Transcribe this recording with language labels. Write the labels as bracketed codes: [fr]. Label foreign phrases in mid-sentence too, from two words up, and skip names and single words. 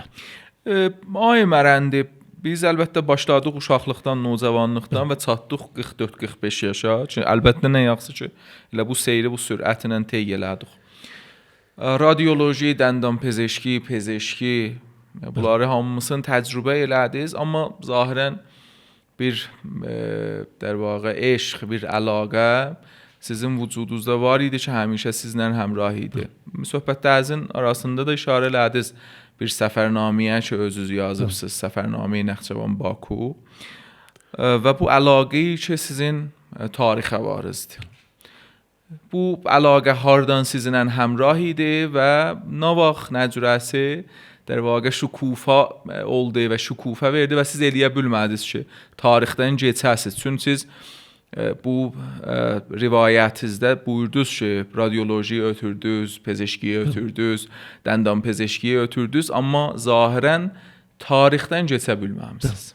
[az] Ay Mərəndi, biz əlbəttə başladıq uşaqlıqdan, nocavanlıqdan və çatdıq 44-45 yaşa. Çünki əlbəttə nə yaxşı ki, elə bu seyri, bu sürətlə tey elədik. Radioloji, [fa] دندان پزشکی, [az] pezeşki, bunları hamısını təcrübə elədiniz, amma zahirən bir [fa] در واقع [az] eşq, bir əlaqə sizin vücudunuzda var idi ki, həmişə sizlə həmrah idi. Söhbətlərinizin arasında da işarə elədiniz bir səfərnaməyə ki, özünüz yazıbsınız, Səfərnaməyə Naxçıvan Baku və bu əlaqəyi ki, sizin tarixə varizdir. Bu əlaqə hardan sizinlə həmrah idi və nə vaxt, nə cürəsi [fa] در واقع [az] şükufa oldu və şükufa verdi və siz eləyə bilmədiniz ki, tarixdən keçəsiz. Çünki siz bu rivayətinizdə buyurdunuz ki, radioloji ötürdünüz, pezeşkiyə ötürdünüz, [fa] دندان پزشکیه [az] ötürdünüz, amma zahirən tarixdən keçə bilməmisiniz.